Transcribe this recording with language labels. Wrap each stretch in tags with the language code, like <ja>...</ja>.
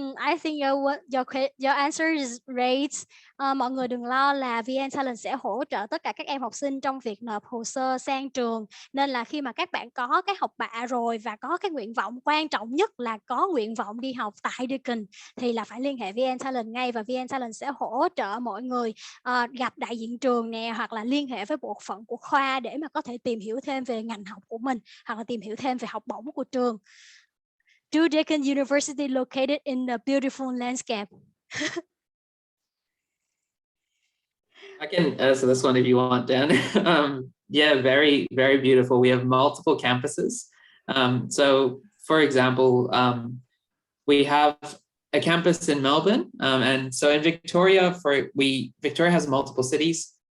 <en>I think your answer is great.</en> <vi>Mọi người đừng lo là VNTalent sẽ hỗ trợ tất cả các em học sinh trong việc nộp hồ sơ sang trường. Nên là khi mà các bạn có cái học bạ rồi và có cái nguyện vọng, quan trọng nhất là có nguyện vọng đi học tại Deakin, thì là phải liên hệ VNTalent ngay, và VNTalent sẽ hỗ trợ mọi người gặp đại diện trường nè, hoặc là liên hệ với bộ phận của khoa để mà có thể tìm hiểu thêm về ngành học của mình, hoặc là tìm hiểu thêm về học bổng của trường.</vi> <en>Do Deakin University located in a beautiful landscape? I can answer this one if you want, Dan. Yeah, very, very beautiful. We have multiple campuses. So, for example, we have a campus in Melbourne, and so in Victoria, Victoria has multiple cities.</en>